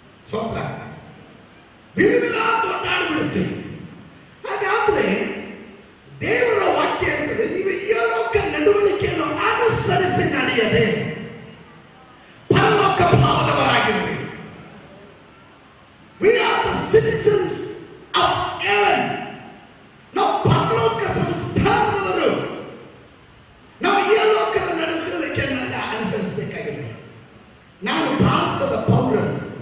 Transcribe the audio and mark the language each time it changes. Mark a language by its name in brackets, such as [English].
[Kannada] ಸೋತ್ರ ವಿಲವಿಲ ಒದ್ದಾಡ್ಬಿಡುತ್ತೆ. ಹಾಗಾದ್ರೆ ದೇವರ ವಾಕ್ಯ ಹೇಳ್ತದೆ, ನೀವು ಇಹಲೋಕ ನಡವಳಿಕೆಯನ್ನು ಅನುಸರಿಸಿ ನಡೆಯದೆ ಪರಲೋಕ ಭಾವದವರಾಗಿರ್ರಿ. [English] We are the citizens of heaven. [Kannada] ನಾವು ಪರಲೋಕ ಸಂಸ್ಥಾನದವರು. ನಾವು ಇಹಲೋಕದ ನಡವಳಿಕೆಯನ್ನೆಲ್ಲ ಅನುಸರಿಸಬೇಕಾಗಿದೆ. ನಾನು ಭಾರತದ ಪೌರನು.